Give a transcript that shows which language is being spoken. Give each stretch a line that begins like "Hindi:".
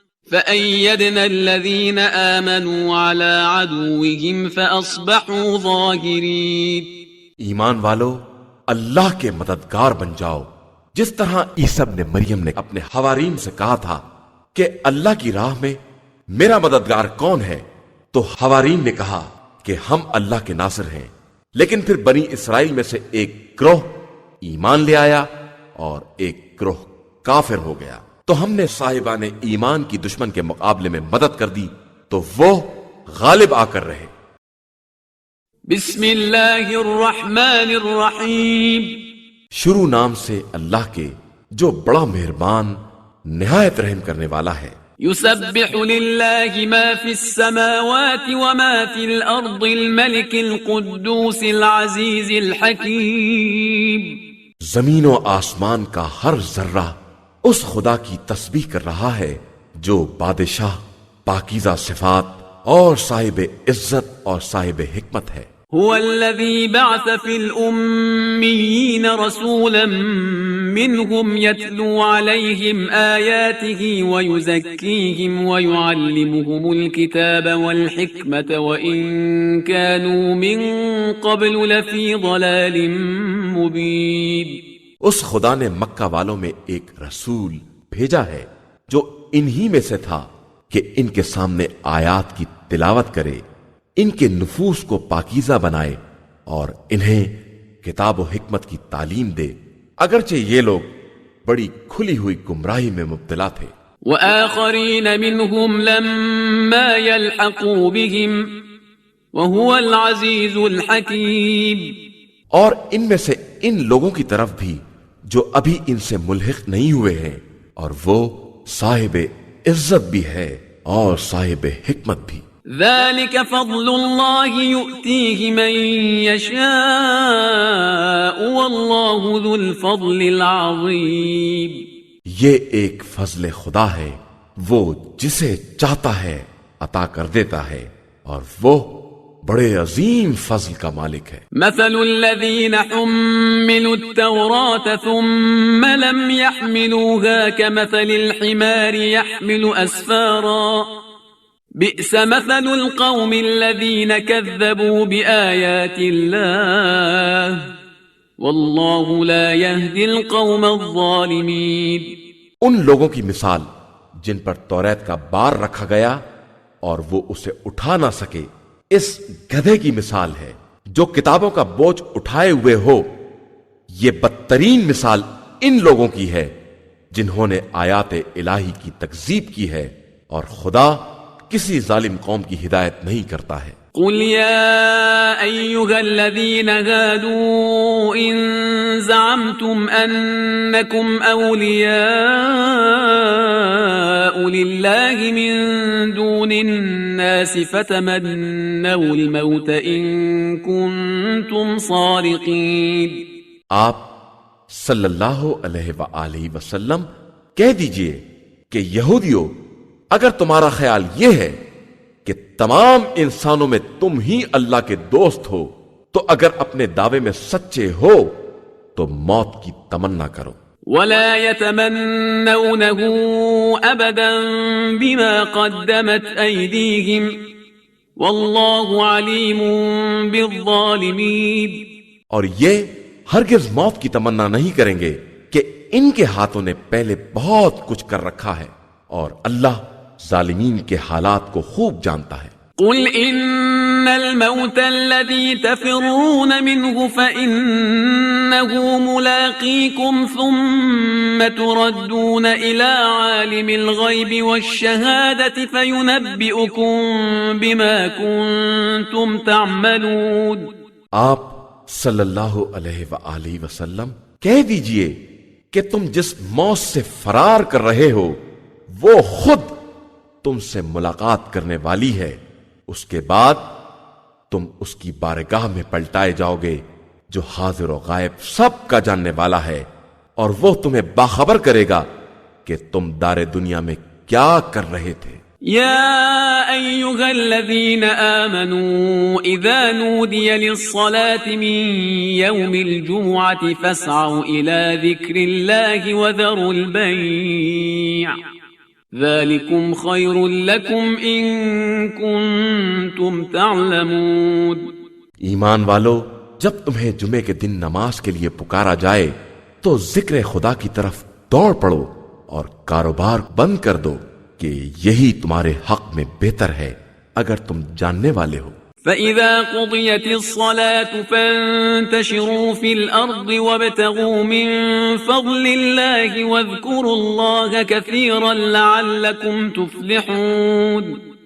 Arabic: فأيدنا الذين آمنوا على عدوهم فأصبحوا ظاهرين.
Urdu: ایمان والو اللہ کے مددگار بن جاؤ، جس طرح عیسیٰ ابن مریم نے اپنے حوارین سے کہا تھا کہ اللہ کی راہ میں میرا مددگار کون ہے، تو حوارین نے کہا کہ ہم اللہ کے ناصر ہیں. لیکن پھر بنی اسرائیل میں سے ایک گروہ ایمان لے آیا اور ایک گروہ کافر ہو گیا، تو ہم نے صاحبان ایمان کی دشمن کے مقابلے میں مدد کر دی تو وہ غالب آ کر رہے.
Arabic: بسم اللہ الرحمن الرحیم.
Urdu: شروع نام سے اللہ کے جو بڑا مہربان نہایت رحم کرنے والا ہے.
Arabic: يسبح لله ما في السماوات وما في الأرض الملك القدوس العزيز الحكيم.
Urdu: زمین و آسمان کا ہر ذرہ اس خدا کی تسبیح کر رہا ہے جو بادشاہ، پاکیزہ صفات اور صاحب عزت اور صاحب حکمت ہے.
Arabic: هو الذي بعث في الأميين رسولا منهم يتلو عليهم آياته ويزكيهم ويعلمهم الكتاب والحكمة وإن كانوا من قبل لفي ضلال مبين.
Urdu: اس خدا نے مکہ والوں میں ایک رسول بھیجا ہے جو انہی میں سے تھا کہ ان کے سامنے آیات کی تلاوت کرے، ان کے نفوس کو پاکیزہ بنائے اور انہیں کتاب و حکمت کی تعلیم دے، اگرچہ یہ لوگ بڑی کھلی ہوئی گمراہی میں مبتلا تھے.
Arabic: وآخرین منهم لما يلحقوا بهم وهو العزیز الحکیم.
Urdu: اور ان میں سے ان لوگوں کی طرف بھی جو ابھی ان سے ملحق نہیں ہوئے ہیں، اور وہ صاحب عزت بھی ہے اور صاحب حکمت بھی.
Arabic: ذلك فضل الله يؤتيه من يشاء والله ذو الفضل العظيم.
Urdu: یہ ایک فضل خدا ہے، وہ جسے چاہتا ہے عطا کر دیتا ہے، اور وہ بڑے عظیم فضل کا مالک ہے.
Arabic: مثل الذين حملوا التوراة ثم لم يحملوها كمثل الحمار يحمل أسفارا بئس مثل القوم الذين كذبوا بآيات الله والله لا يهدي القوم الظالمين.
Urdu: ان لوگوں کی مثال جن پر توریت کا بار رکھا گیا اور وہ اسے اٹھا نہ سکے، اس گدھے کی مثال ہے جو کتابوں کا بوجھ اٹھائے ہوئے ہو. یہ بدترین مثال ان لوگوں کی ہے جنہوں نے آیات الہی کی تکذیب کی ہے، اور خدا کسی ظالم قوم کی ہدایت نہیں کرتا ہے.
Arabic: قل يا أيها الذين هادوا إن زعمتم أنكم أولياء لله من دون الناس فتمنوا الموت إن كنتم صادقين.
Urdu: آپ صلی اللہ علیہ وآلہ وسلم کہہ دیجئے کہ یہودیوں، اگر تمہارا خیال یہ ہے کہ تمام انسانوں میں تم ہی اللہ کے دوست ہو، تو اگر اپنے دعوے میں سچے ہو تو موت کی تمنا کرو.
Arabic: ولا يتمنونه أبدا بما قدمت أيديهم والله عليم بالظالمين.
Urdu: اور یہ ہرگز موت کی تمنا نہیں کریں گے کہ ان کے ہاتھوں نے پہلے بہت کچھ کر رکھا ہے، اور اللہ ظالمین کے حالات کو خوب جانتا ہے.
Arabic: قل إن الموت الذي تفرون منه فإنه ملاقيكم ثم تردون إلى عالم الغيب والشهادة فينبئكم بما كنتم تعملون.
Urdu: آپ صلی اللہ علیہ وآلہ وسلم کہہ دیجئے کہ تم جس موت سے فرار کر رہے ہو وہ خود تم سے ملاقات کرنے والی ہے، اس کے بعد تم اس کی بارگاہ میں پلٹائے جاؤ گے جو حاضر و غائب سب کا جاننے والا ہے، اور وہ تمہیں باخبر کرے گا کہ تم دار دنیا میں کیا کر رہے تھے.
Arabic: يا أيها الذين آمنوا إذا نودي للصلاة من يوم الجمعة فاسعوا إلى ذكر الله وذروا البيع ذلكم خير لكم إن كنتم تعلمون۔
Urdu: ایمان والو، جب تمہیں جمعے کے دن نماز کے لیے پکارا جائے تو ذکر خدا کی طرف دوڑ پڑو اور کاروبار بند کر دو کہ یہی تمہارے حق میں بہتر ہے اگر تم جاننے والے ہو۔
Arabic: فَإِذَا قُضِيَتِ الصَّلَاةُ فَانتَشِرُوا فِي الْأَرْضِ وَابْتَغُوا مِن فَضْلِ اللَّهِ وَاذْكُرُوا اللَّهَ كَثِيرًا لَعَلَّكُمْ تُفْلِحُونَ۔